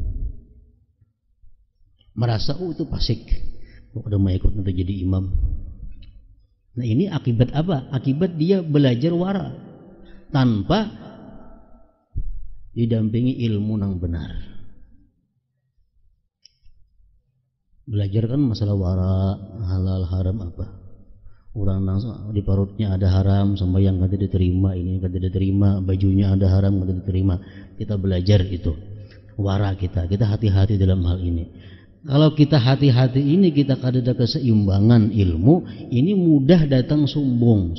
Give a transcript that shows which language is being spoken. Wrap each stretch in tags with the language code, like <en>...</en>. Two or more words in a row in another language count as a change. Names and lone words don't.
<id>Merasa itu fasik, udah mau ikut nanti jadi imam. Nah ini akibat apa? Akibat dia belajar wara tanpa didampingi ilmu yang benar. Belajar kan masalah wara, halal haram apa. Orang di perutnya ada haram, sembahyang kada diterima, ini kada diterima, bajunya ada haram kada diterima. Kita belajar itu, wara kita hati-hati dalam hal ini. Kalau kita hati-hati ini, kita kada ada keseimbangan ilmu, ini mudah datang sombong.</id>